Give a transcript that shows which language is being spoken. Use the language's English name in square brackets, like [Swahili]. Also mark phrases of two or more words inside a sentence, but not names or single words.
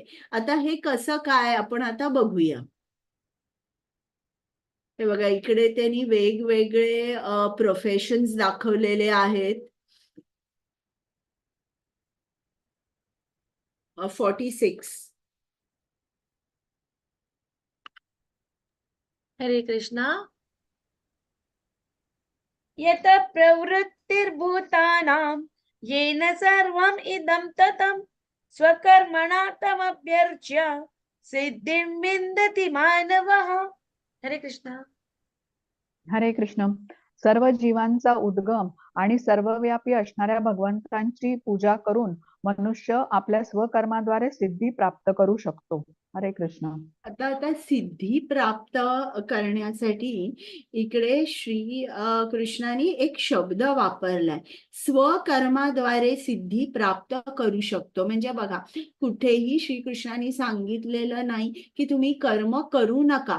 [Marathi] आता हे कसं काय आपण आता बघूया. हे बघा, इकडे त्यांनी वेगवेगळे प्रोफेशन्स दाखवलेले आहेत. 46. हरे कृष्णा. [Sanskrit] यत प्रवृत्तिर्भूतानां येन सर्वम् इदं ततं स्वकर्मणा तमभ्यर्च्य सिद्धिं विन्दति मानवः. [Marathi] हरे कृष्णा. हरे कृष्ण. सर्व जीवांचा उद्गम आणि सर्वव्यापी असणाऱ्या भगवंतांची पूजा करून मनुष्य आपल्या स्वकर्माद्वारे सिद्धी प्राप्त करू शकतो. हरे कृष्ण. आता सिद्धी प्राप्त करण्यासाठी इकडे श्री कृष्णाने एक शब्द वापरलाय, स्वकर्माद्वारे सिद्धी प्राप्त करू शकतो. म्हणजे बघा, कुठेही श्रीकृष्णाने सांगितलेलं नाही की तुम्ही कर्म करू नका.